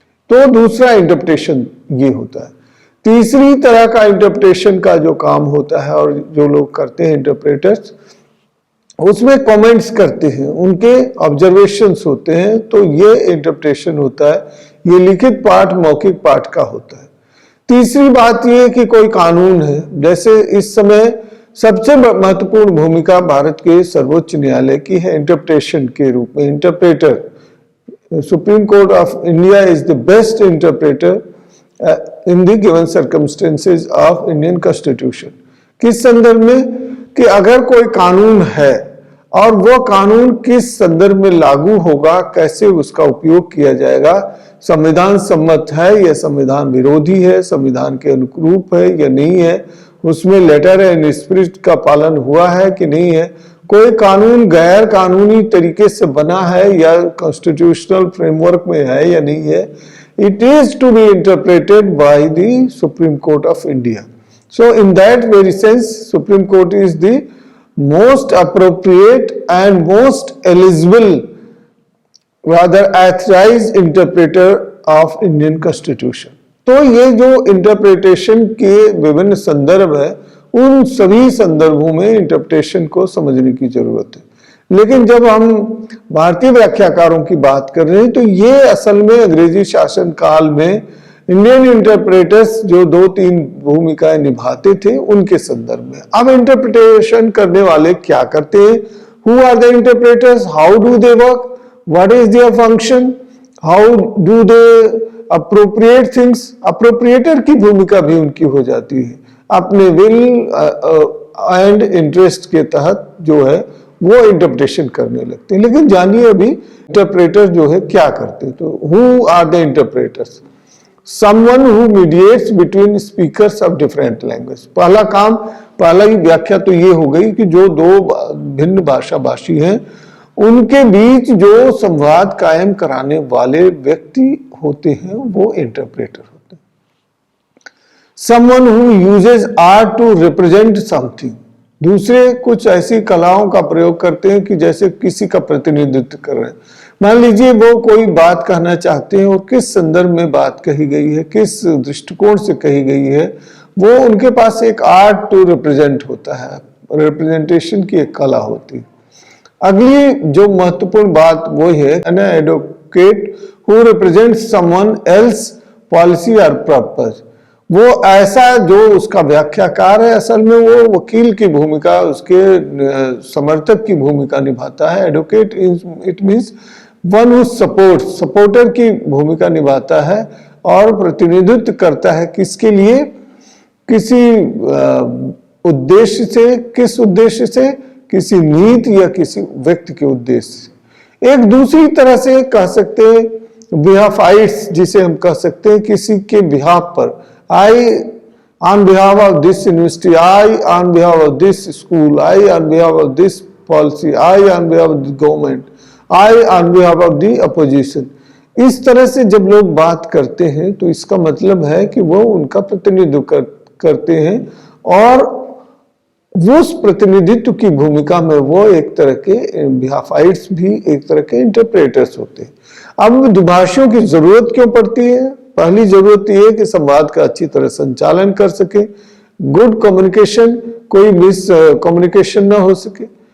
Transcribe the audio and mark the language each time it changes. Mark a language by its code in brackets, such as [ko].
[hi] तो दूसरा इंटरप्रिटेशन ये होता है। तीसरी तरह का इंटरप्रिटेशन का जो काम होता है और जो लोग करते हैं इंटरप्रेटर्स, उसमें कमेंट्स करते हैं, उनके ऑब्जर्वेशंस होते हैं, तो ये इंटरप्रिटेशन होता है। ये लिखित पाठ, मौखिक पाठ का होता है। तीसरी बात ये कि कोई कानून है, जैसे इस समय सबसे महत्वपूर्ण भूमिका भारत के सर्वोच्च न्यायालय की है इंटरप्रिटेशन के रूप में। [en] Interpreter, Supreme Court of India is the best interpreter in the given circumstances of Indian Constitution। [hi] किस संदर्भ में कि अगर कोई कानून है और वो कानून किस संदर्भ में लागू होगा, कैसे उसका उपयोग किया जाएगा, संविधान सम्मत है या संविधान विरोधी है, संविधान के अनुरूप है या नहीं है, उसमें [en] letter and spirit [hi] का पालन हुआ है कि नहीं है, कोई कानून गैर कानूनी तरीके से बना है या कॉन्स्टिट्यूशनल फ्रेमवर्क में है या नहीं है, [en] it is to be interpreted by the Supreme Court of India। So in that very sense, Supreme Court is the most appropriate and most eligible rather authorized interpreter of Indian constitution. [hi] तो ये जो interpretation के विभिन्न संदर्भ है, उन सभी संदर्भों में इंटरप्रिटेशन को समझने की जरूरत है। लेकिन जब हम भारतीय व्याख्याकारों की बात कर रहे हैं तो ये असल में अंग्रेजी शासन काल में इंडियन इंटरप्रेटर्स जो 2-3 भूमिकाएं निभाते थे उनके संदर्भ में। [en] अब इंटरप्रिटेशन करने वाले क्या करते हैं? Who are the interpreters, how do they work, what is their function, how do they appropriate things. [hi] अप्रोप्रिएटर की भूमिका भी उनकी हो जाती है, अपने [en] will and interest [hi] के तहत जो है वो इंटरप्रिटेशन करने लगते हैं। लेकिन जानिए अभी इंटरप्रेटर जो है क्या करते हैं। [en] तो who are the interpreters? Someone who mediates between speakers of different language। [hi] पहला काम, पहला ही व्याख्या तो ये हो गई कि जो दो भिन्न भाषा भाषी हैं उनके बीच जो संवाद कायम कराने वाले व्यक्ति होते हैं वो इंटरप्रेटर होते हैं। [en] Someone who uses art to represent something। [hi] दूसरे कुछ ऐसी कलाओं का प्रयोग करते हैं कि जैसे किसी का प्रतिनिधित्व कर रहे हैं। मान लीजिए वो कोई बात कहना चाहते हैं और किस संदर्भ में बात कही गई है, किस दृष्टिकोण से कही गई है, वो उनके पास एक [en] art to represent [hi] होता है, रिप्रेजेंटेशन की एक कला होती है। अगली जो महत्वपूर्ण बात वो है [en] An advocate who represents someone else policy और purpose. [hi] वो ऐसा जो उसका व्याख्याकार है असल में वो वकील की भूमिका, उसके समर्थक की भूमिका निभाता है। [en] advocate it means one who support, [hi] supporter की भूमिका निभाता है और प्रतिनिधित्व करता है किसके लिए? किसी उद्देश्य से। किस उद्देश्य से? किसी नीति या किसी व्यक्ति के उद्देश्य से। एक दूसरी तरह से कह सकते हैं बिहाफाइट्स, जिसे हम कह सकते हैं किसी के बिहाफ पर। [en] I on behalf of this university, I on behalf of this school, I on behalf of this policy, I on behalf of the government, I on behalf of the opposition। [hi] इस तरह से जब लोग बात करते हैं तो इसका मतलब है कि वो उनका प्रतिनिधित्व करते हैं और वो उस प्रतिनिधित्व की भूमिका में वो एक तरह के बिहाफाइट्स भी एक तरह के इंटरप्रेटर्स होते हैं। अब दुभाषियों की जरूरत क्यों पड़ती है? पहली जरूरत यह है कि संवाद का अच्छी तरह संचालन कर सके, [en] good communication, [hi] कोई मिस कम्युनिकेशन ना हो सके।